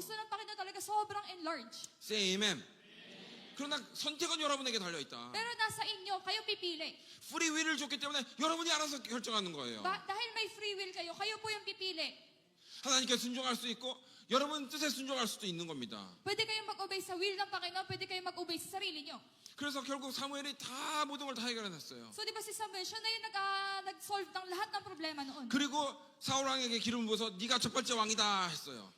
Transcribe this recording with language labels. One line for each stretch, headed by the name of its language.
Filipino: Gusto ng Panginoon talaga sobrang enlarge.
English: Say amen.
Korean: 그러나 선택은 여러분에게 달려있다.
Filipino: Pero nasa inyo, kayo pipili.
Korean: 프리 윌을 줬기 때문에 여러분이 알아서 결정하는 거예요.
Filipino: Dahil may free will kayo, kayo po yung pipili.
Korean: 하나님께 순종할 수 있고 여러분 뜻에 순종할 수도 있는 겁니다.
Filipino: Pwede kayong mag-obey sa will ng Panginoon, pwede kayong mag-obey sa sarili nyo.
Korean: 그래서 결국 사무엘이 다 모든 걸 다 해결해냈어요.
Filipino: So di ba si Samuel, siya na yung nag-solve ng lahat ng problema noon.
Korean: 그리고 사울 왕에게 기름을 부어서 네가 첫 번째 왕이다 했어요.